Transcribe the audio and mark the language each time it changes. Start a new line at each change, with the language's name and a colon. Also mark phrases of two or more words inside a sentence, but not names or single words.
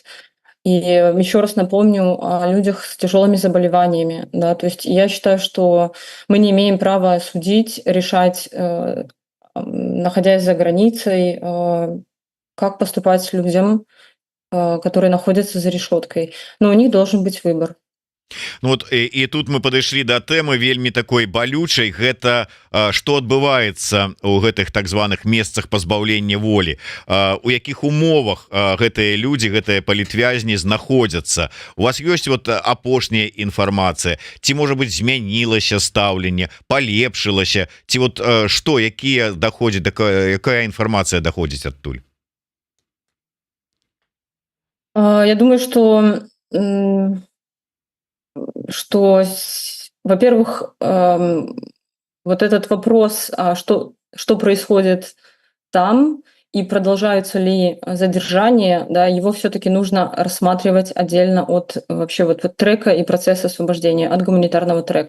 Russian: И еще раз напомню о людях с тяжелыми заболеваниями. Да, то есть я считаю, что мы не имеем права судить, решать, находясь за границей, как поступать с людям, которые находятся за решеткой. Но у них должен быть выбор.
Belarusian: Ну, вот і тут мы падышлі да тэмы вельмі такой балючай. Гэта што адбываецца у гэтых так званых месцах пазбаўлення волі, у якіх умовах гэтыя людзі, гэтыя палітвязні знаходзяцца. У вас ёсць вот апошняя інфармацыя, ці можа быть змянілася стаўленне, палепшылася, ці вот што, якія даходзіць, якая інфармацыя даходзіць адтуль?
Russian: Я думаю, что, во-первых, вот этот вопрос, что происходит там и продолжаются ли задержания, да, его все-таки нужно рассматривать отдельно от вообще вот трека и процесса освобождения, от гуманитарного трека.